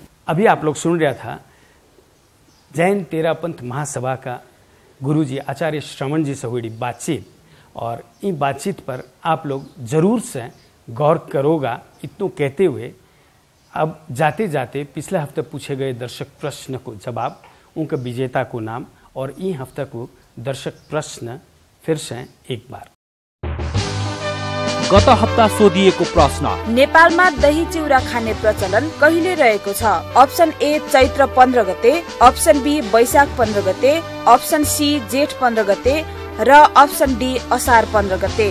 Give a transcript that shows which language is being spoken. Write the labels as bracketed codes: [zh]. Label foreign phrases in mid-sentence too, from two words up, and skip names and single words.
[hi] अभी आप लोग सुन रहा था जैन तेरापंथ महासभा का गुरुजी आचार्य श्रवण जी से हुई बातचीत, और इन बातचीत पर आप लोग जरूर से गौर करोगा। इतना कहते हुए अब जाते जाते पिछले हफ्ते पूछे गए दर्शक प्रश्न को जवाब, उनके विजेता को नाम और इन हफ्ते को दर्शक प्रश्न फिर से एक बार। [ne] गत हप्ता सोधिएको प्रश्न, नेपालमा दही चिउरा खाने प्रचलन कहिले रहेको छ? अप्सन ए चैत्र 15 गते, अप्सन बी वैशाख 15 गते, अप्सन सी जेठ 15 गते र अप्सन डी असार 15 गते।